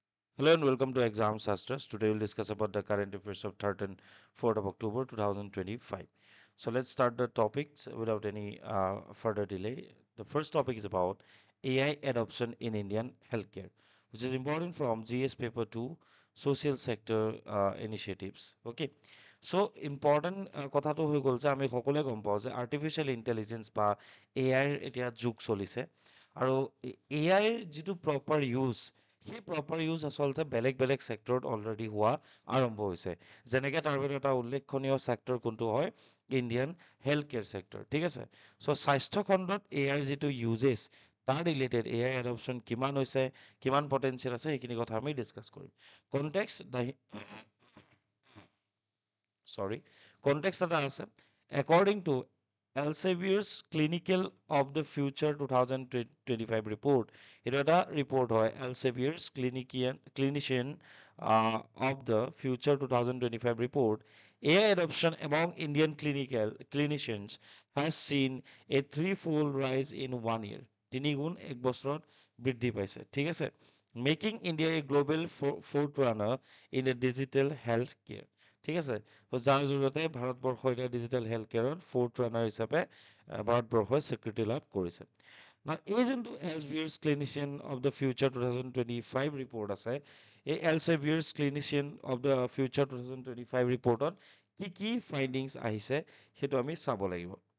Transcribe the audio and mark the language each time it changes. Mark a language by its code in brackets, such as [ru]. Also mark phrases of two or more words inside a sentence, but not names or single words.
[en] Hello and welcome to Exam Sastras. Today we'll discuss about the current affairs of 3rd and 4th of October 2025. So let's start the topics without any further delay. The first topic is about AI adoption in Indian healthcare, which is important from GS paper 2 social sector initiatives. Okay. So important [as] কথাটো হৈ গ'ল যে আমি সকলোৱে গম পাওঁ যে [en] artificial intelligence [as] বা এ আইৰ এতিয়া যুগ চলিছে আৰু এ আইৰ যিটো [en] proper use [as] সেই [en] proper use [as] আচলতে বেলেগ বেলেগ ছেক্টৰত অলৰেডি হোৱা আৰম্ভ হৈছে যেনেকৈ তাৰ ভিতৰত এটা উল্লেখনীয় ছেক্টৰ কোনটো হয় [en] Indian health care sector [as] ঠিক আছে চ' স্বাস্থ্য খণ্ডত এ আইৰ যিটো ইউজেছ তাৰ ৰিলেটেড [en] AI adoption [as] কিমান হৈছে কিমান পটেঞ্চিয়েল আছে সেইখিনি কথা আমি ডিছকাছ কৰিম কণ্টেক্স [en] sorry context [as] এটা আছে [en] according to Elsevier's Clinical of the Future 2025 report [as] এটা এটা রিপোর্ট হয় [en] Elsevier's Clinician of the Future 2025 report AI adoption among Indian clinical clinicians has seen a threefold rise in 1 year [as] তিনি গুণ এক বছৰত বৃদ্ধি পাইছে ঠিক আছে [en] making India a global forerunner in a digital health care [as] ঠিক আছে তো যাৰ জৰিয়তে ভাৰতবৰ্ষ এতিয়া [en] digital health care forerunner [as] হিচাপে ভাৰতবৰ্ষই স্বীকৃতি লাভ কৰিছে না এই যোনটো এলছেভিয়াৰ্ছ ক্লিনিচিয়ান অফ দ্য ফিউচাৰ 2025 ৰিপৰ্ট আছে এই এলছেভিয়াৰ্ছ ক্লিনিচিয়ান অফ দ্য ফিউচাৰ 2025 ৰিপৰ্টত কি কি ফাইণ্ডিংছ আহিছে সেইটো আমি চাব লাগিব